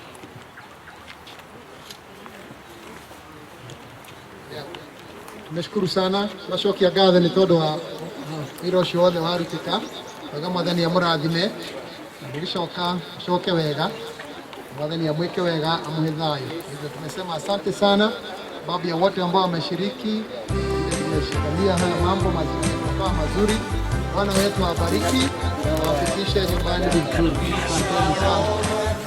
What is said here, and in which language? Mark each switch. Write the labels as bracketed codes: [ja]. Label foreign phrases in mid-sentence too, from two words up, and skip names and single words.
[sw] Tumeshukuru sana. [ki] Twacokia ngatho nĩ tondũ wa wĩra ũcio wothe warutĩka. Wega mwathani amũrathime. Nilichoka shoke wega. Mwathani amweke wega, amũhe thayũ. [sw] Hivyo tumesema asante sana babu ya wote ambao wameshiriki. Tumeshikilia haya mambo mazuri. Bwana wetu awabariki na wafikishe nyumbani vizuri. Asante sana.